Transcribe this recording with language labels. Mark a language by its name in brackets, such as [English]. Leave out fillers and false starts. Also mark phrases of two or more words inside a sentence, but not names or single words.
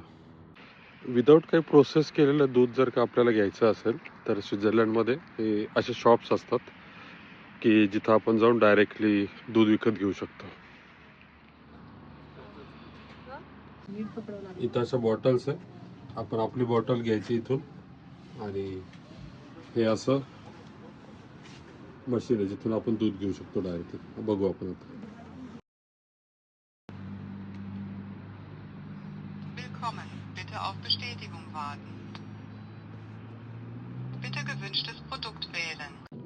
[Marathi] विदाऊट काही प्रोसेस केलेलं दूध जर का आपल्याला घ्यायचं असेल तर स्वित्झर्लंडमध्ये हे असे शॉप्स असतात की जिथं आपण जाऊन डायरेक्टली दूध विकत घेऊ शकतो. इथं अशा बॉटल्स आहे. आपण आपली बॉटल घ्यायची इथून आणि हे असं मशीन आहे जिथून आपण दूध घेऊ शकतो डायरेक्टली. बघू आपण आता. [German] Willkommen. Bitte auf Bestätigung warten. Bitte gewünschtes Produkt wählen.